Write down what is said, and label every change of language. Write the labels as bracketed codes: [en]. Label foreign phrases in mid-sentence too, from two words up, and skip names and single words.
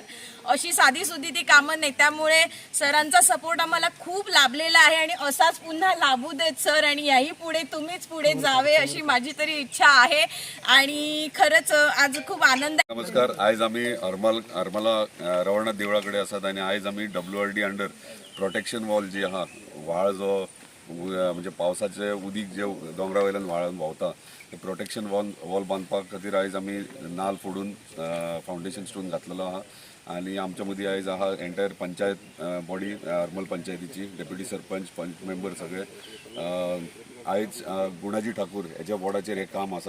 [mr] अशी साधी सुधी ती कामं नाही। त्यामुळे सरांचा सपोर्ट आम्हाला खूप लाभलेला आहे आणि असाच पुन्हा लाभू देत सर आणि याही पुढे तुम्हीच पुढे जावे अशी माझी तरी इच्छा आहे आणि खरंच आज खूप आनंद। [kok] नमस्कार, आज आम्ही हरमला रवळनाथ देवळाकडे असतात आणि आज आम्ही WRD [en] under protection wall [kok] जी आहा व्हाळ जो म्हणजे पावसाचे उदीक जे दोंगरा वयल्यान व्हाळान व्हांवता ते [en] protection wall [kok] बांदपाक खातीर आज आम्ही नाल फोडून [en] foundation stone [kok] घातलेलो आहा आणि आमच्या मदीं आयज आहा एंटायर पंचायत बॉडी हरमल पंचायतीची डेप्युटी सरपंच पंच मेंबर सगळे आयज गुणाजी ठाकूर हेच्या वॉर्डाचेर हे काम आसा।